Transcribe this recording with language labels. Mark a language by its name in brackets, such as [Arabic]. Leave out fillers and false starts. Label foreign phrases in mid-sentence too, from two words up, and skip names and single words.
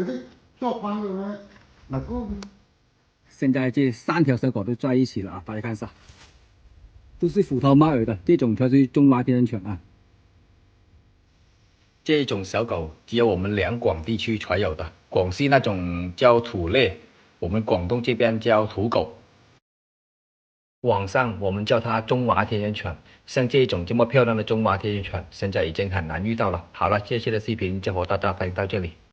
[Chinese] 現在這3條小狗都在一起了啊，大家看一下，都是虎頭貓耳的，這種才是中華田園犬啊。這種小狗只有我們兩廣地區才有的，廣西那種叫土獵，我們廣東這邊叫土狗。網上我們叫它中華田園犬，像這種這麼漂亮的中華田園犬，現在已經很難遇到了。好了，這期的視頻就和大家分享到這裡。